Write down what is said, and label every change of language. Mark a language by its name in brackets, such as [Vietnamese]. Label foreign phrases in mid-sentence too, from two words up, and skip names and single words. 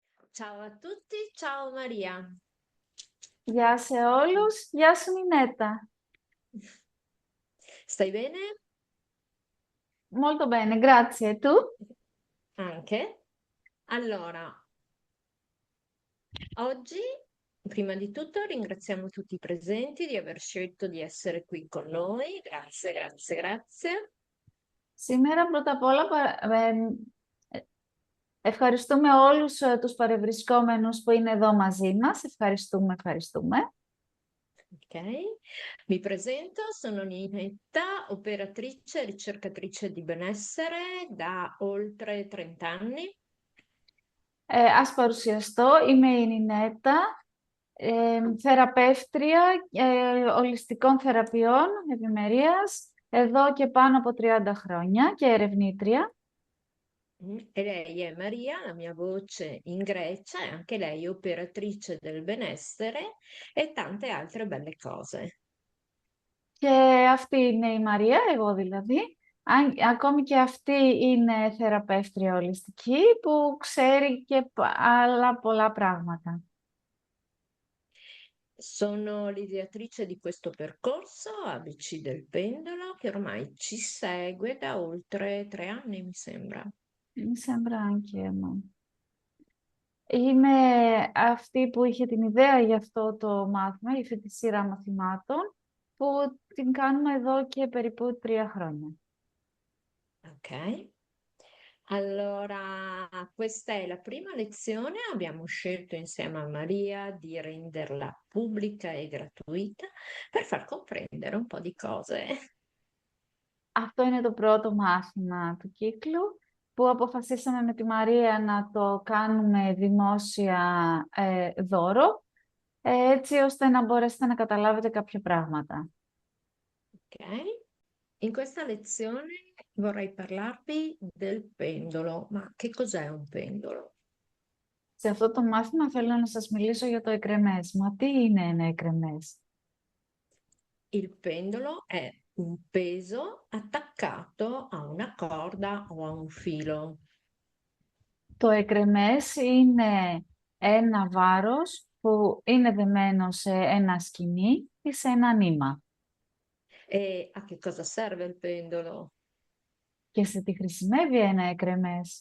[Italian] Ciao a tutti, ciao Maria. [Greek] Γεια σε όλους, γεια σου Μινέτα. [Italian] Stai bene? Molto bene, grazie. Tu? Anche. Allora, oggi, prima di tutto, ringraziamo tutti i presenti di aver scelto di essere qui con noi. Grazie, grazie, grazie. [Greek] Σήμερα πρώτα απ' όλα ευχαριστούμε όλους τους παρευρισκόμενους που είναι εδώ μαζί μας. Ευχαριστούμε, ευχαριστούμε. [Italian] Ok, mi presento, sono Ninetta, operatrice e ricercatrice di benessere da oltre 30 anni. [Greek] Ας παρουσιαστώ, είμαι η Νινέτα, θεραπεύτρια ολιστικών θεραπείων ευημερίας, εδώ και πάνω από 30 χρόνια και ερευνήτρια. [Italian] E lei è Maria, la mia voce in Grecia, e anche lei operatrice del benessere e tante altre belle cose. [Greek] Και αυτή είναι η Μαρία, εγώ δηλαδή. Ακόμη και αυτή είναι θεραπεύτρια ολιστική που ξέρει και άλλα πολλά πράγματα. [Italian] Sono l'ideatrice di questo percorso ABC del pendolo che ormai ci segue da oltre 3 anni, mi sembra. [Greek] Είσαι μπράγγια μου. Είμαι αυτή που είχε την ιδέα για αυτό το μάθημα, για αυτή τη σειρά μαθημάτων, που την κάνουμε εδώ και περίπου 3 χρόνια. Ok? [Italian] Allora, questa è la prima lezione. Abbiamo scelto insieme a Maria di renderla pubblica e gratuita per far comprendere un po' di cose. [Greek] Αυτό είναι το πρώτο μάθημα του κύκλου που αποφασίσαμε με τη Μαρία να το κάνουμε δημόσια δώρο, έτσι ώστε να μπορέσετε να καταλάβετε κάποια πράγματα. Ok? [Italian] In questa lezione vorrei parlarvi del pendolo. Ma che cos'è un pendolo? [Greek] Σε αυτό το μάθημα θέλω να σας μιλήσω για το εκρεμές. Μα τι είναι ένα εκρεμές? [Italian] Il pendolo è un peso attaccato a una corda o a un filo. [Greek] Το εκρεμές είναι ένα βάρος που είναι δεμένο σε ένα σκοινί ή σε ένα νήμα. [Italian] E a che cosa serve il pendolo? [Greek] Και σε τι χρησιμεύει ένα εκρεμές?